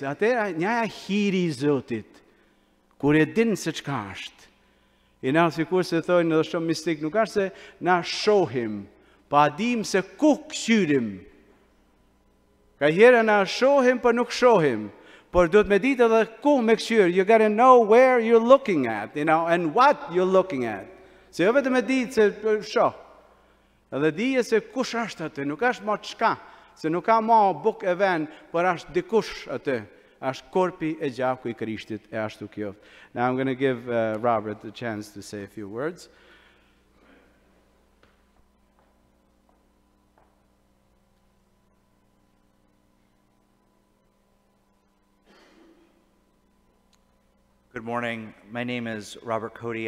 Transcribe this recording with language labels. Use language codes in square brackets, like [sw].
[sq] Atëherë njaja hiri i Zotit, kur e din se çka është. I na sikur se thonë edhe shumë mistik, nuk është se na shohim, pa dim se ku këshyrim. Ka herë na shohim, por nuk shohim. Por duhet me ditë edhe ku me këshyr. [en] You gotta know where you're looking at, and what you're looking at. [sq] Se jo vetëm me ditë se shoh. Edhe dije se kush është aty, nuk është ma çka, se nuk ka ma buk e vend, por është dikush aty. Është korpi e gjaku i Krishtit, e ashtu kjo. [en] Now I'm going to give Robert the chance to say a few words. Good morning. My name is Robert Cody.